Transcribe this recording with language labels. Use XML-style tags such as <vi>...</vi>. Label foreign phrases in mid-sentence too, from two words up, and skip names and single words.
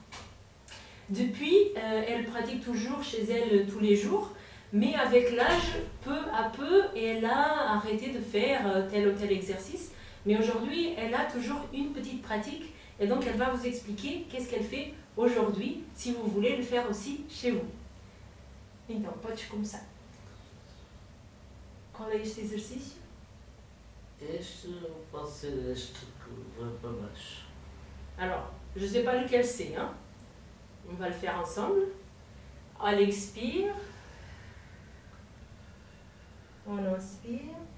<fr>Depuis, elle pratique toujours chez elle tous les jours, mais avec l'âge, peu à peu, elle a arrêté de faire tel ou tel exercice. Mais aujourd'hui, elle a toujours une petite pratique et donc elle va vous expliquer qu'est-ce qu'elle fait aujourd'hui, si vous voulez le faire aussi chez vous.</fr> <pt>Então, podes começar. Qual é este exercício? Este pode ser este que vai para baixo.</pt> <fr>Alors, je ne sais pas lequel c'est, hein? On va le faire ensemble. On expire. On inspire.</fr>